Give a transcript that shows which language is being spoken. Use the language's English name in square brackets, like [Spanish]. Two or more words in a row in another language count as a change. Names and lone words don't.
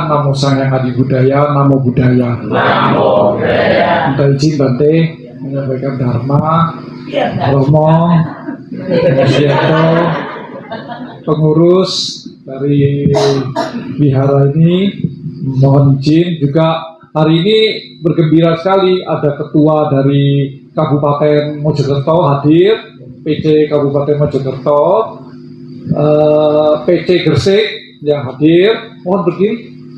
[Pali] Namo Sang Hyang Adi Budaya, Namo Budaya. Namo Budaya. [Indonesian] Minta izin Bante menyampaikan Dharma, Romo, Siato, pengurus dari wihara ini, mohon izin juga hari ini bergembira sekali ada ketua dari Kabupaten Mojokerto hadir, PC Kabupaten Mojokerto, PC Gresik yang hadir, mohon berdiri.